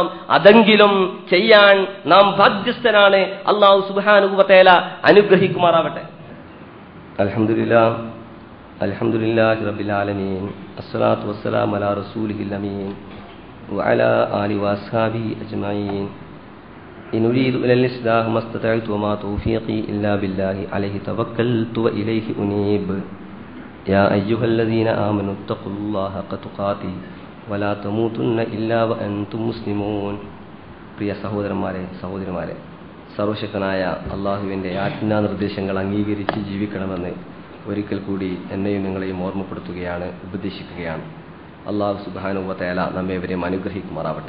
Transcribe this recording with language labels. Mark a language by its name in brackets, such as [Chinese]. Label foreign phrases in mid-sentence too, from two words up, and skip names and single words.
[Malayalam] അതെങ്കിലും ചെയ്യാൻ നാം ബാധ്യസ്ഥനാണ്. [Arabic] الله سبحانه وتعالى അനുഗ്രഹിക്കുമാറാവട്ടെ. الحمد لله الحمد لله رب العالمين الصلاة والسلام على رسوله الأمين وعلى آله وأصحابه أجمعين. إن أريد إلا الإصلاح ما استطعت وما توفيقي إلا بالله عليه توكلت وإليه أنيب. يا أيها الذين آمنوا اتقوا الله حق تقاته ولا تموتن إلا وأنتم مسلمون. [Malayalam] പ്രിയ സഹോദരന്മാരെ, സഹോദരിമാരെ, സർവശക്തനായ അള്ളാഹുവിൻ്റെ ആജ്ഞാനിർദ്ദേശങ്ങൾ അംഗീകരിച്ച് ജീവിക്കണമെന്ന് ഒരിക്കൽ കൂടി എന്നെയും നിങ്ങളെയും ഓർമ്മപ്പെടുത്തുകയാണ്, ഉപദേശിക്കുകയാണ്. അള്ളാഹു [Arabic] سبحانه وتعالى [Malayalam] നമ്മേവരെയും അനുഗ്രഹിക്കുമാറാവട്ടെ.